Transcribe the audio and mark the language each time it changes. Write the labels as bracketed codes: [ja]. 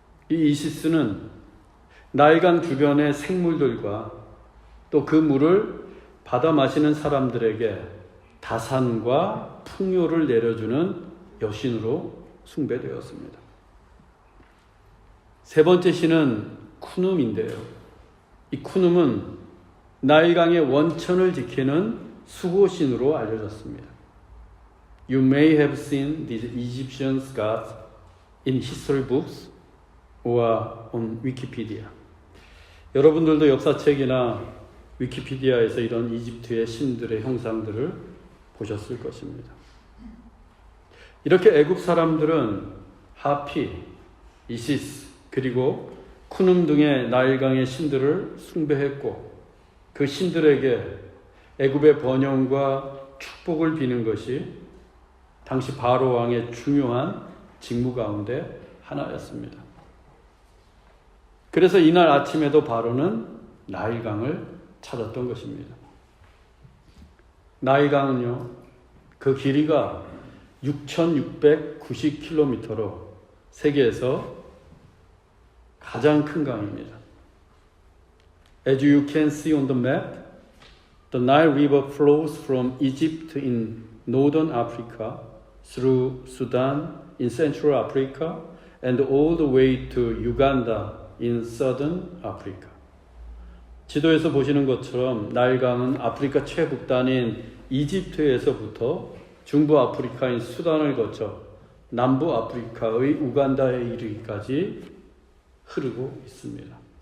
[ko] 이 이시스는 나일강 주변의 생물들과 또 그 물을 받아 마시는 사람들에게 다산과 풍요를 내려주는 여신으로 숭배되었습니다. 세 번째 신은 쿠눔인데요. 이 쿠눔은 나일강의 원천을 지키는 수호신으로 알려졌습니다. [en] You may have seen these Egyptian gods in history books or on Wikipedia. [ko] 여러분들도 역사책이나 위키피디아에서 이런 이집트의 신들의 형상들을 보셨을 것입니다. 이렇게 애굽 사람들은 하피, 이시스, 그리고 쿠눔 등의 나일강의 신들을 숭배했고 그 신들에게 애굽의 번영과 축복을 비는 것이 당시 바로 왕의 중요한 직무 가운데 하나였습니다. 그래서 이날 아침에도 바로는 나일강을 찾았던 것입니다. 나일강은요, 그 길이가 6,690km로 세계에서 가장 큰 강입니다. [en] As you can see on the map, the Nile River flows from Egypt in northern Africa through Sudan in Central Africa and all the way to Uganda in Southern Africa. [ko] 지도에서 보시는 것처럼 나일강은 아프리카 최북단인 이집트에서부터 중부 아프리카인 수단을 거쳐 남부 아프리카의 우간다에 이르기까지 흐르고 있습니다.